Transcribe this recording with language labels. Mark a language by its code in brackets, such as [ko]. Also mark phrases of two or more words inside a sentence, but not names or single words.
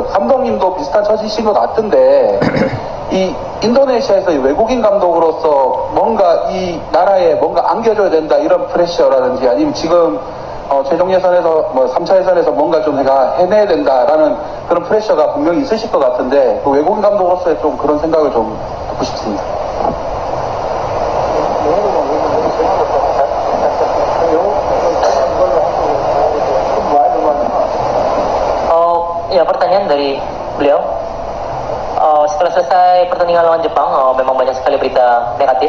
[ko] 감독님도 비슷한 처지신 것 같은데 이 인도네시아에서 외국인 감독으로서 뭔가 이 나라에 뭔가 안겨줘야 된다 이런 프레셔라든지 아니면 지금 최종 예선에서 3차 예선에서 뭔가 좀 내가 해내야 된다라는 그런 프레셔가 분명히 있으실 것 같은데 그 외국인 감독으로서의 좀 그런 생각을 좀 듣고 싶습니다. [id] Ya, pertanyaan dari beliau. Setelah selesai pertandingan lawan Jepang, memang banyak sekali berita negatif.